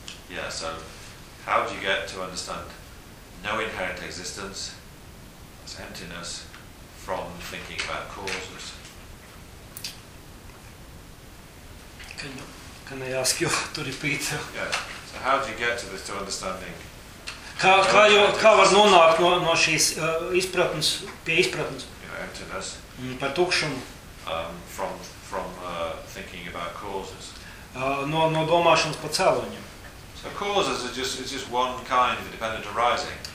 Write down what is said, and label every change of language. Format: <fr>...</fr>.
<en>Yeah, so how do you get to understand no inherent existence, as emptiness, from thinking about causes? Can I ask you to repeat? Yeah. So how do you get to this to understanding?</en> <lv>Kā var nonākt no šīs izpratnes, pie izpratnes?</lv> <en>Yeah, emptiness.</en> <lv>Par tukšumu.</lv> <en>From thinking about causes.</en> <lv>No domāšanas par cēloņiem.</lv> <en>So causes are just one kind of dependent arising.</en>